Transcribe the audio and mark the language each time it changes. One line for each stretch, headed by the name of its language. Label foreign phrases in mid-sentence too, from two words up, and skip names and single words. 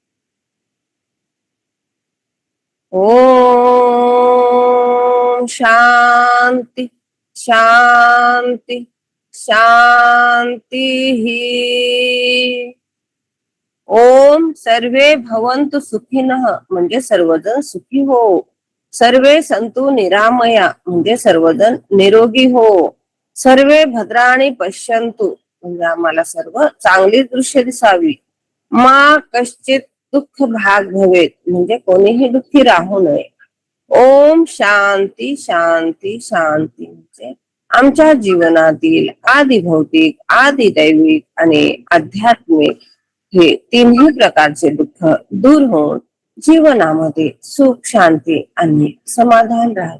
Sanskrit: ओम शांति शांति शांति ही। ओम सर्वे भवन्तु सुखिनः
Marathi: म्हणजे सर्वजण सुखी हो.
Sanskrit: सर्वे संतु निरामया
Marathi: म्हणजे सर्वजण निरोगी हो.
Sanskrit: सर्वे भद्राणी पश्यन्तु
Marathi: म्हणजे आम्हाला सर्व चांगली दृश्य दिसावी.
Sanskrit: मा कश्चित दुःख भाग भवेत
Marathi: म्हणजे कोणीही दुःखी राहू नये.
Sanskrit: ओम शांती शांती शांती
Marathi: म्हणजे आमच्या जीवनातील आदी भौतिक आदी दैविक आणि आध्यात्मिक हे तिन्ही प्रकारचे दुःख दूर होऊन जीवनामध्ये सुख शांती आणि समाधान राहील.